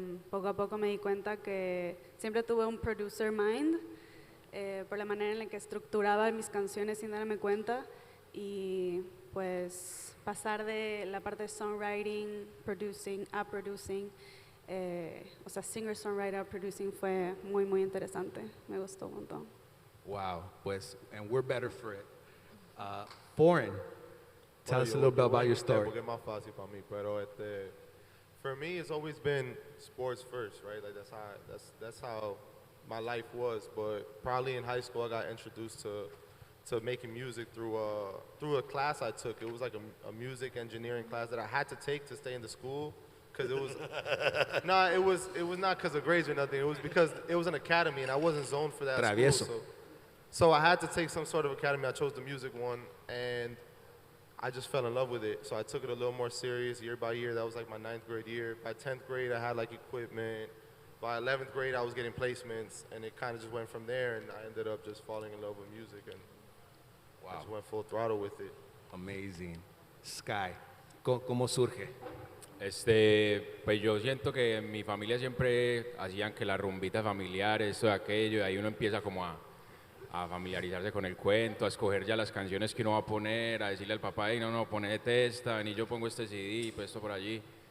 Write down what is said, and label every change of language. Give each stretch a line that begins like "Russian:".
Spanish: Poco a poco me di cuenta que siempre tuve un producer mind por la manera en la que estructuraba mis canciones sin darme cuenta y pues pasar de la parte de songwriting, producing, a producing, o sea, singer-songwriter, producing fue muy, muy interesante. Me gustó un montón.
English: Wow, pues, and we're better for it. Foreign, tell us a little bit about your story.
Spanish: Porque es más fácil para mí, pero
English: for me, it's always been sports first, right? Like that's how my life was. But probably in high school, I got introduced to making music through a class I took. It was like a music engineering class that I had to take to stay in the school. Because it was, it was not because of grades or nothing. It was because it was an academy and I wasn't zoned for that Travieso. school. So I had to take some sort of academy. I chose the music one and I just fell in love with it. So I took it a little more serious year by year. That was like my 9th grade year. By 10th grade, I had like equipment. by 11th grade, I was getting placements, and it kind of just went from there, and I ended up just falling in love with music, and I just went full throttle with it.
Spanish: Amazing. Sky, ¿cómo surge? Pues yo siento que en mi familia siempre hacían que la rumbita familiar, esto y aquello, y ahí uno empieza como a familiarizarse con el cuento, a escoger ya las canciones que uno va a poner, a decirle al papá, hey, no, pone esta, y yo pongo este CD, pues esto por allí.